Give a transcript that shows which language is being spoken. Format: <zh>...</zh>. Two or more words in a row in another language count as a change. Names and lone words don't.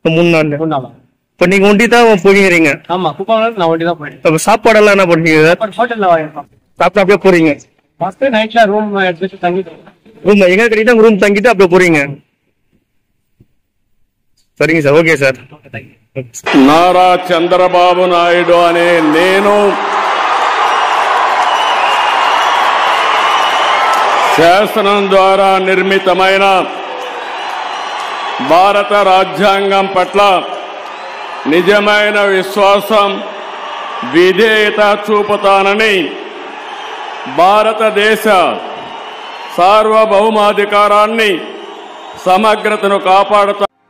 <ta>3 நாள். 3 நாள் ஆகும். இப்ப நீங்க ஒண்டி தான் போகிறீங்க? ஆமா, குப்பம்ல நான் ஒண்டி தான் போயிட்டேன். அப்ப சாப்பாடெல்லாம் என்ன பண்ணுவீங்க சார்? ஹோட்டல்ல வாங்கிட்டோம். சாப்பிட்டு அப்படியே போறீங்க?</ta> <en>first nightல</en> <ta>ரூம் எடுத்துட்டு தங்கிட்டோம். ரூம் எங்க கட்டிட்டு ரூம் தங்கிட்டு அப்படியே போறீங்க? சரிங்க சார்.</ta> <en>Okay sir.</en> <te>నారా చంద్రబాబు నాయుడు అనే నేను శాసనం ద్వారా నిర్మితమైన భారత రాజ్యాంగం పట్ల నిజమైన విశ్వాసం విధేయత చూపుతానని భారతదేశ సార్వభౌమాధికారాన్ని సమగ్రతను కాపాడుతా</te>